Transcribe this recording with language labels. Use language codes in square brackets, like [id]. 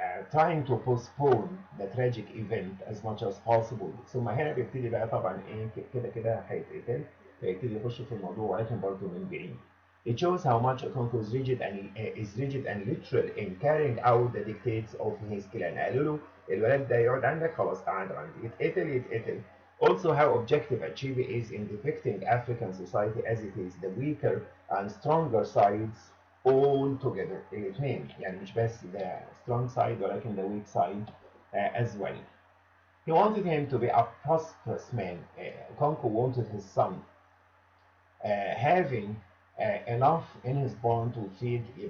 [en] Trying to postpone the tragic event as much as possible. [ar] ثم هنا بيبتدي بقى طبعا ايه كده كده هيتقتل، فيبتدي يخش في الموضوع ولكن برضه من بعيد. [en] It shows how much Okonkwo is rigid and literal in carrying out the dictates of his clan. [ar] قالوا له الولد ده يقعد عندك، خلاص قعد عندي، يتقتل يتقتل. [en] Also how objective Achieve is in depicting African society as it is, the weaker and stronger sides all together. [ar] الاثنين يعني مش بس [en] the strong side [ar] ولكن [en] the weak side as well. He wanted him to be a prosperous man. Okonkwo wanted his son having enough in his barn to feed.